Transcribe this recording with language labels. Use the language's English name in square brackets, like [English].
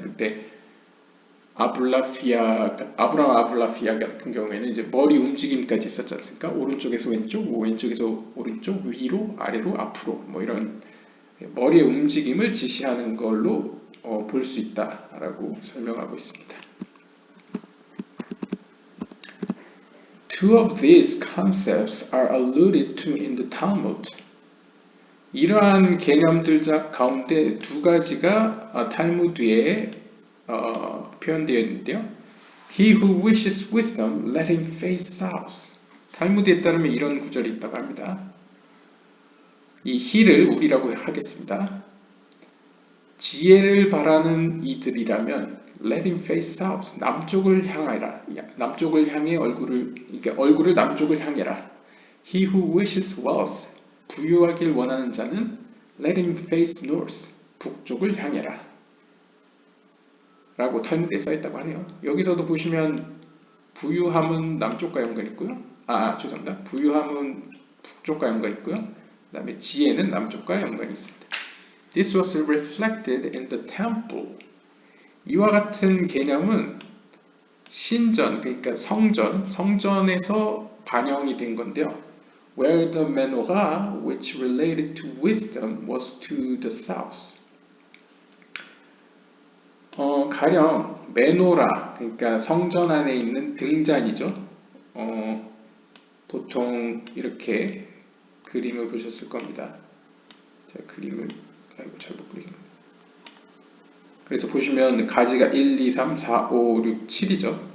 [Korean] 그때 아브라함 아블라피아 같은 경우에는 이제 머리 움직임까지 있었지 않습니까? 오른쪽에서 왼쪽, 왼쪽에서 오른쪽, 위로, 아래로, 앞으로 뭐 이런 머리의 움직임을 지시하는 걸로 볼 수 있다라고 설명하고 있습니다. [English] Two of these concepts are alluded to in the Talmud. [Korean] 이러한 개념들 가운데 두 가지가 탈무드에 표현되어 있는데요. [English] He who wishes wisdom, let him face south. [Korean] 탈무드에 따르면 이런 구절이 있다고 합니다. 이 he를 우리라고 하겠습니다. 지혜를 바라는 이들이라면 [English] let him face south. [Korean] 남쪽을 향하라. 남쪽을 향해 얼굴을 남쪽을 향해라. [English] He who wishes wealth. [Korean] 부유하길 원하는 자는 [English] let him face north. [Korean] 북쪽을 향해라. 라고 탈무드에 써있다고 하네요. 여기서도 보시면 부유함은 남쪽과 연관이 있고요. 죄송합니다. 부유함은 북쪽과 연관이 있고요. 그 다음에 지혜는 남쪽과 연관이 있습니다. [English] This was reflected in the temple. [Korean] 이와 같은 개념은 신전, 그러니까 성전에서 반영이 된 건데요. [English] Where the menorah, which related to wisdom, was to the south. [Korean] 가령 메노라, 그러니까 성전 안에 있는 등잔이죠. 보통 이렇게 그림을 보셨을 겁니다. 제가 그림을 잘못 그리겠네요. 그래서 보시면 가지가 1, 2, 3, 4, 5, 6, 7이죠.